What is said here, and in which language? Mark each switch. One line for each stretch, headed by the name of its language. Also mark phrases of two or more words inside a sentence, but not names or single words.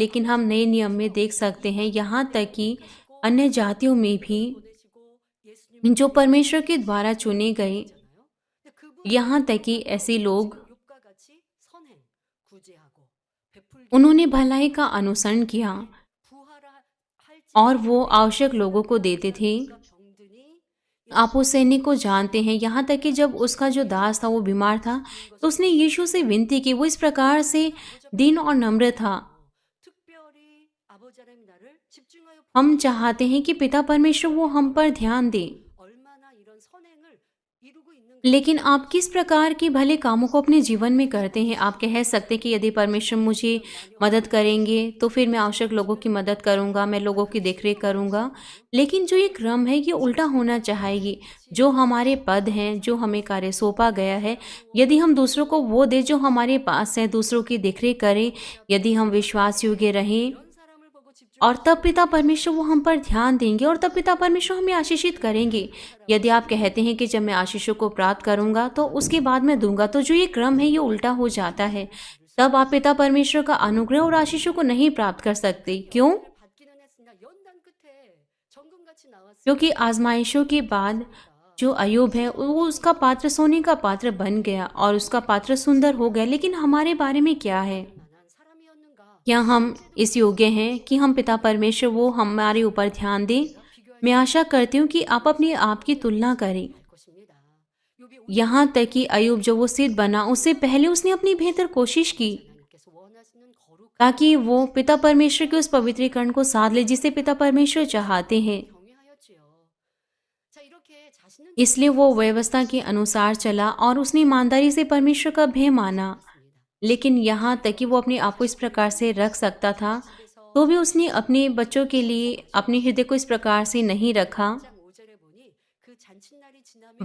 Hindi: लेकिन हम नए नियम में देख सकते हैं, यहाँ तक कि अन्य जातियों में भी
Korean: 보내시고 예수님
Hindi: जो परमेश्वर के द्वारा चुने गए,
Korean: 잖아요. 근데 그분
Hindi: यहाँ तक कि ऐसे लोग
Korean: 욥과 같이 선행, 구제하고 베풀기
Hindi: उन्होंने भलाई का अनुसरण किया
Korean: 부하라 할지
Hindi: और वो आवश्यक लोगों को देते थे।
Korean: 병든이
Hindi: आप उस सैनिक को जानते हैं, यहाँ तक कि जब उसका जो दास था वो बीमार था तो उसने यीशु से विनती की। वो इस प्रकार से दीन और नम्र था।
Korean: 특별히 아버지 하나님 나를 집중하여
Hindi: हम
Korean: 보시고
Hindi: चाहते हैं कि पिता परमेश्वर वो हम पर ध्यान दें,
Korean: 얼마나 이런 선행을 이루고 있는가
Hindi: लेकिन आप किस प्रकार के भले कामों को अपने जीवन में करते हैं। आप कह सकते हैं कि यदि परमेश्वर मुझे मदद करेंगे तो फिर मैं आवश्यक लोगों की मदद करूंगा, मैं लोगों की देखरेख करूंगा। लेकिन जो ये क्रम है ये उल्टा होना चाहिए। जो हमारे पद हैं, जो हमें कार्य सौंपा गया है, यदि हम दूसरों को वो दें जो हमारे पास है, दूसरों की देखरेख करें, यदि हम विश्वास योग्य रहें,
Korean: 이런 사람을 보고
Hindi: और तब
Korean: 집중하시고
Hindi: पिता परमेश्वर वो हम पर ध्यान देंगे और तब पिता परमेश्वर हमें आशीषित करेंगे। यदि आप कहते हैं कि जब मैं आशीषों को प्राप्त करूंगा तो उसके बाद मैं दूंगा, तो जो ये क्रम है ये उल्टा हो जाता है। तब आप पिता परमेश्वर का अनुग्रह और आशीषों को नहीं प्राप्त कर सकते। क्यों?
Korean: 열매를 받기는 했으나 연단 끝에 정금같이 나왔으니
Hindi: क्योंकि आजमाइशों के बाद जो अयूब है वो उसका पात्र सोने का पात्र बन गया और उसका पात्र सुंदर हो गया। लेकिन हमारे बारे में क्या है?
Korean: 만한 사람이었는가?
Hindi: क्या हम इस योग्य हैं कि हम पिता परमेश्वर वो हमारे ऊपर ध्यान दें? मैं आशा करती हूँ कि आप अपने आप की तुलना करें।
Korean: 할 것입니다. 욥이
Hindi: यहाँ तक कि अयूब जब वो सिद्ध बना उससे पहले उसने अपनी बेहतर कोशिश की
Korean: 하나님께서 원하시는 거룩한
Hindi: ताकि वो पिता परमेश्वर के उस पवित्रीकरण को साध ले जिसे पिता परमेश्वर चाहते हैं।
Korean: 경외하였지요. 자, 이렇게 자신은
Hindi: इसलिए वो व्यवस्था के अनुसार चला और उसने ईमानदारी से परमेश्वर का भय माना। लेकिन यहाँ तक कि वो अपने आप को इस प्रकार से रख सकता था, तो भी उसने अपने बच्चों के लिए अपने हृदय को इस प्रकार से नहीं रखा।
Korean: 1장 5절에 보니 그 잔칫날이 지나면